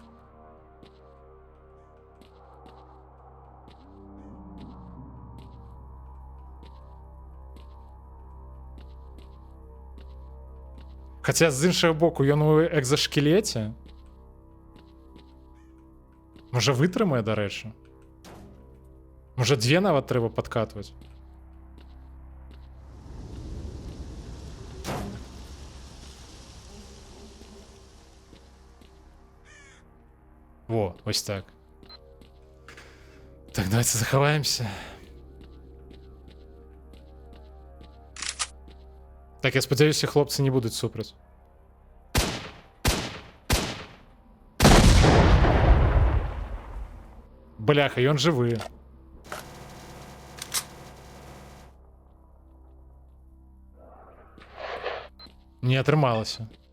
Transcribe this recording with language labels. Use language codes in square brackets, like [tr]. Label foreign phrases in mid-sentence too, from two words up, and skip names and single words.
[be] Хаця з іншага боку ён у экзашкелеце. Можа вытрымае, дарэчы. Можа дзве нават трэба падкатваць. Во, ось так. Так, давайте захаваемся. [uk] Так, я сподіваюся, хлопці не будуть супраць. [be] Бляха, ён жывы. Не атрымалася.